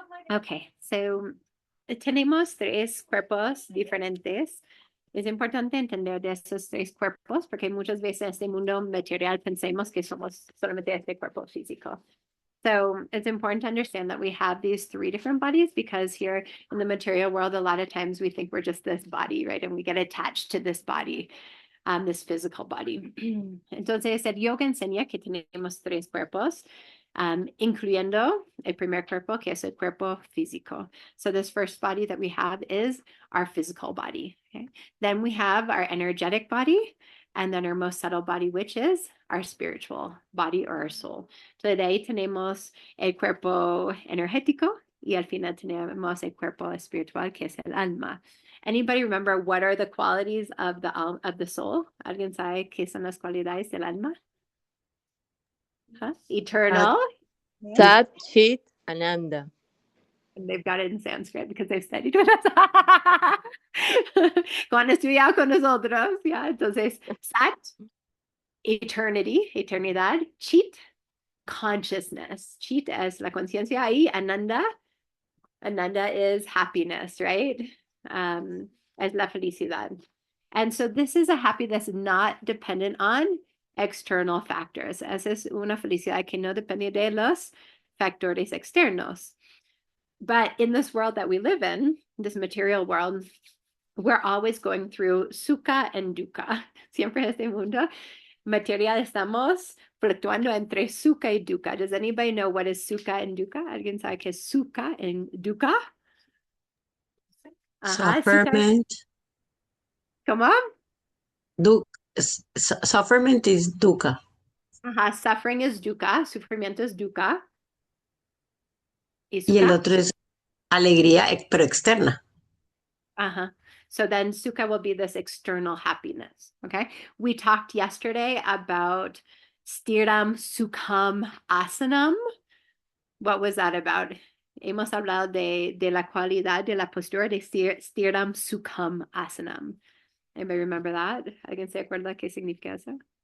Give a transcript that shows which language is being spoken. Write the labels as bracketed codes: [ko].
[es] Okay, so tenemos tres cuerpos diferentes. Es importante entender de esos tres cuerpos porque muchas veces en este mundo material pensamos que somos solamente este cuerpo físico. [en] So it's important to understand that we have these three different bodies because here in the material world, a lot of times we think we're just this body, right? And we get attached to this body, this physical body. [es] Entonces, el yoga enseña que tenemos tres cuerpos, incluyendo el primer cuerpo, que es el cuerpo físico. [en] So this first body that we have is our physical body. Okay? Then we have our energetic body, and then our most subtle body, which is our spiritual body or our soul. [es] So de ahí tenemos el cuerpo energético y al final tenemos el cuerpo espiritual, que es el alma. [en] Anybody remember what are the qualities of the soul? [es] ¿Alguien sabe qué son las cualidades del alma? [en] Huh? Eternal. [sa] Sat, Chit, Ananda. [en] And they've got it in Sanskrit because they've studied with us. [es] Cuando estudiado con nosotros, yeah. Entonces, Sat, eternity, eternidad. Chit, consciousness. Chit es la conciencia ahí. [en] Ananda is happiness, right? [es] Es la felicidad. [en] And so this is a happiness not dependent on external factors. [es] Esa es una felicidad que no depende de los factores externos. [en] But in this world that we live in, this material world, we're always going through sukha and dukkha. [es] Siempre este mundo material estamos fluctuando entre sukha y dukkha. [en] Does anybody know what is sukha and dukkha? [es] ¿Alguien sabe qué es sukha and dukkha? [en] Sufferment. Come on. Sufferment is dukkha. Suffering is dukkha. [es] Sufrimiento es dukkha. Y el otro es alegría, pero externa. [en] So then sukha will be this external happiness. Okay. We talked yesterday about stiram sukham asanam. What was that about? [es] Hemos hablado de la cualidad de la postura de stiram sukham asanam. [en] Anybody remember that? [es] ¿Alguien se acuerda qué significa eso?